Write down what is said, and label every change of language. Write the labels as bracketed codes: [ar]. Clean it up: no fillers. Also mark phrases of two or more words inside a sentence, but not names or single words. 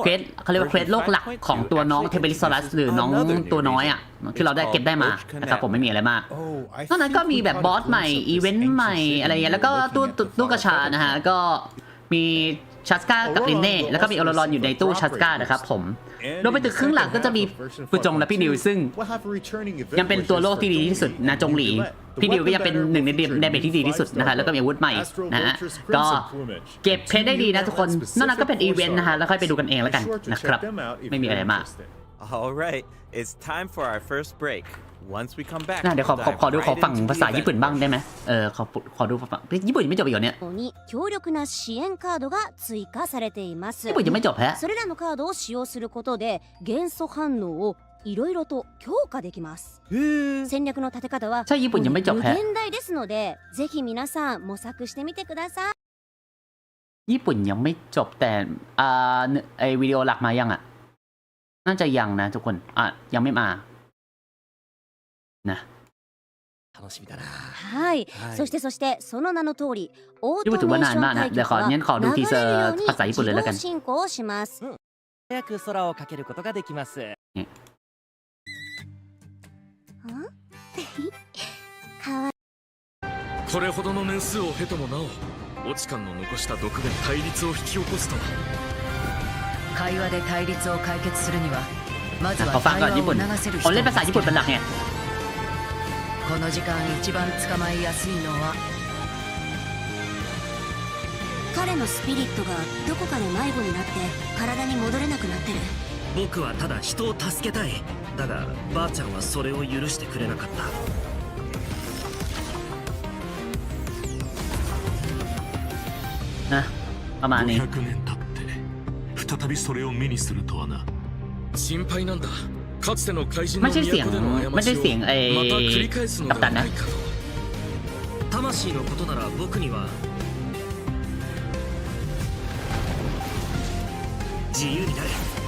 [th] เควสเขาเรียกว่าเควสโลกหลักของตัวน้องเทเบลิซอรัสหรือน้องตัวน้อยอ่ะที่เราได้เก็บได้มานะครับผมไม่มีอะไรมาก [en] Oh, I [th] นอกนั้นก็ [en] think [th] มี [en] we [th] แบบ [en] caught [th] บอ [en] a [th] สใหม่ [en] glimpse of [th] อี [en] this [th] เวนต์ [en] ancient [th] ใหม่ [en] city [th] อะไรอย่างเงี้ยแล้วก็ [en] located [th] ตู้ [en] at the [th] ตู้ก [en] Flower [th] ระชา [en] Feather [th] นะฮะก็มีชัสก้ากับลินเน่แล้วก็มีโอโรรอนอยู่ในตู้ชัสก้านะครับผม [en] And [th] รวมไปถึงครึ่งหลังก็จะมี [en] in the second half of version [th] ฟูจงและพี่ดิวซึ่ง [en] we'll have a returning event [th] ยังเป็นตัวโลกที่ดีที่สุดนะจงหลี [en] The [th] พี่ดิวก็ยัง [en] weapon [th] เป็น [en] banner [th] หนึ่งใน [en] featured [th] เดเมจที่ดีที่สุดนะคะแล้วก็มีอาวุธใหม่ [en] Astro [th] นะฮะ [en] Vulture's [th] ก็ [en] crimson plumage [th] เก็บเพชรได้ดีนะทุกคนนอกนั้นก็เป็นอีเวนต์นะฮะแล้วค่อยไปดูกันเองแล้วกัน [en] Be sure to [th] นะครับ [en] check them out if [th] ไม่มี [en] you're [th] อะไรมาก [en] interested. All right, it's time for our first break. Once we come back, [th] เดี๋ยว [en] we'll dive [th] ขอดู [en] right [th] ฝั่ง [en] into the [th] ภาษาญี่ปุ่น [en] event. [th] บ้างได้ไหมขอดูฝั่งญี่ปุ่นยังไม่จบอีกเหรอเนี่ย [ja] に強力な支援カードが追加されています。 [th] ญี่ปุ่นยังไม่จบแฮะ [ja] それらのカードを使用することで元素反応をいろいろと強化できます。戦略の立て方は [th] ใช่ญี่ปุ่นยังไม่จบ [ja] 無 [th] แฮะ [ja] 限大ですので、ぜひ皆さん模索してみてください。 [th] ญี่ปุ่นยังไม่จบแต่ไอวิดีโอหลักมายังอ่ะน่าจะยังนะทุกคนยังไม่มานะ [ja] はい、そしてその名の通り、オートメーション対局は流れるように自動進行をします。早く空をかけることができます。これほどの年数を経てもなお、オチカンの残した毒で対立を引き起こすとは。会話で対立を解決するにはまずは [th] เขาฟัง [ja] 対 [th] ก่อน [ja] 話 [th] ญี่ปุ่น [ja] を促せる [th] ผม [ja] 人 [th] เล่นภาษาญี่ปุ่นเป็นหลักไง [ja] この時間一番捕まえやすいのは彼のスピリットがどこかで迷子になって体に戻れなくなってる。僕はただ人を助けたい。だがばあちゃんはそれを許してくれなかった。 [th] นะประมาณนี้ [ja] 500年経って再びそれを目にするとはな。心配なんだ。かつての怪人の都での過ちをまた繰り返すのではないかと。魂のことなら僕には自由になれ。